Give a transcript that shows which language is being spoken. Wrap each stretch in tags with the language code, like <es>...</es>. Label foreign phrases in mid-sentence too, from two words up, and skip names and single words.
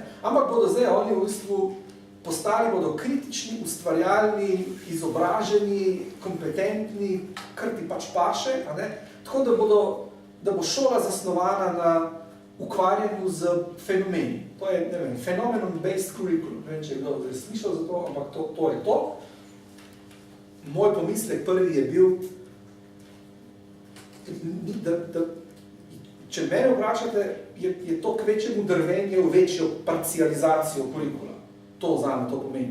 <sl>Ampak bodo zdaj oni v bistvu postali bodo kritični, ustvarjalni, izobraženi, kompetentni, kar ti pač paše, tako da bo šola zasnovana na ukvarjanju z fenomeni. To je, ne vem,</sl> <en>phenomenon-based curriculum.</en> <sl>Ne vem, če je kdo slišal za to, ampak to je to. Moj pomislek prvi je bil, da če mene vprašate, je to k večjemu drvenje v večjo parcializacijo kurikula. To zame to pomeni.</sl>